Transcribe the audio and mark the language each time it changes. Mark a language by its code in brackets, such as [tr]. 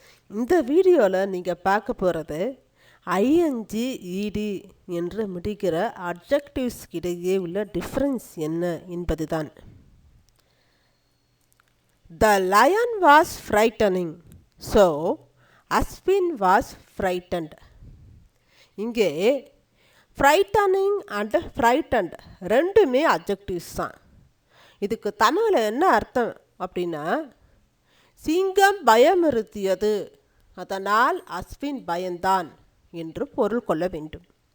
[ta] இந்த வீடியோவில் நீங்கள் பார்க்க போகிறது ஐஎன்ஜி இடி என்று முடிக்கிற அட்ஜெக்டிவ்ஸ் இடையே உள்ள டிஃப்ரென்ஸ் என்ன என்பது தான். [en] The lion was frightening, so Ashwin was frightened. [ta] இங்கே ஃப்ரைட்டனிங் அண்ட் ஃப்ரைட்டன்ட் ரெண்டுமே அட்ஜெக்டிவ்ஸ் தான். இதுக்கு தமிழில் என்ன அர்த்தம் அப்படின்னா, சிங்கம் பயமுறுத்தியது, அதனால் அஸ்வின் பயந்தான் என்று பொருள் கொள்ள வேண்டும்.